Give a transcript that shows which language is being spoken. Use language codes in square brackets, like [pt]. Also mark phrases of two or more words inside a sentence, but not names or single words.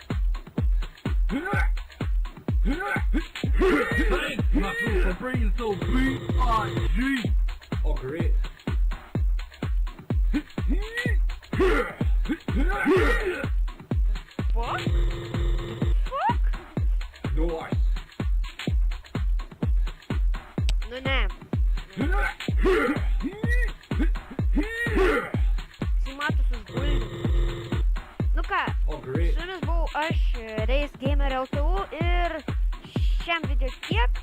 [en] Thanks, Muscle, for bringing so B-I-G. Oh, great. Fuck? Fuck? Yours. [lt] Nu ne. Simatus užguldė. Nu ką, [en] Oh, great. [lt] su jumis buvau aš, Race Gamer LTU ir šiam video tiek.